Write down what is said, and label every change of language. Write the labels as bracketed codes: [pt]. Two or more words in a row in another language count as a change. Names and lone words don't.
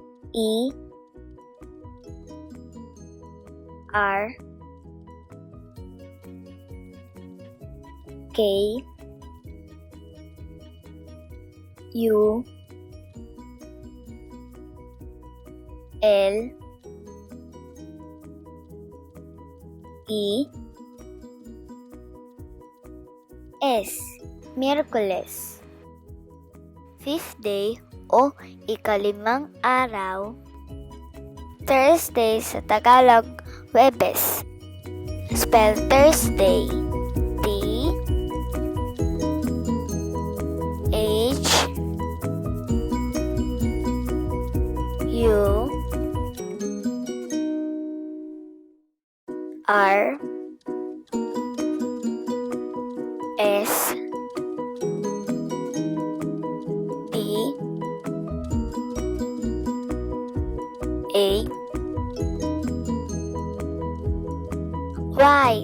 [tl] E R K U L E S. Miyerkules. [en] Fifth day [tl] o ikalimang araw. Thursday sa Tagalog, Huwebes. [en] Spell Thursday. T H U R S D A Y.